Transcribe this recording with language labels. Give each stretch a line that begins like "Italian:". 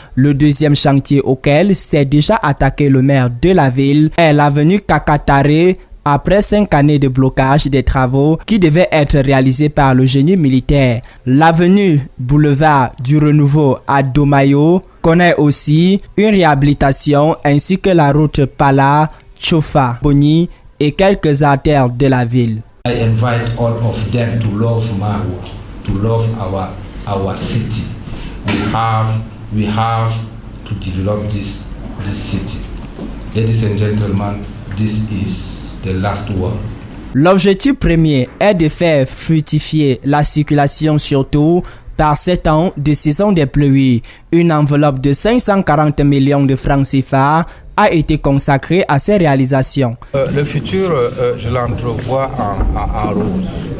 French: Le deuxième chantier auquel s'est déjà attaqué le maire de la ville est l'avenue Kakatare, après 5 années de blocage des travaux qui devaient être réalisés par le génie militaire. L'avenue Boulevard du Renouveau à Domayo connaît aussi une réhabilitation ainsi que la route Pala, Chofa, Boni et quelques artères de la ville.
English: I invite all of them to love Maroua, to love our city. We have to develop this city. Ladies and gentlemen, this is the last word.
French: L'objectif premier est de faire fructifier la circulation surtout par 7 ans de saison des pluies. Une enveloppe de 540 millions de francs CFA a été consacrée à ces réalisations. Le futur, je l'entrevois en rose.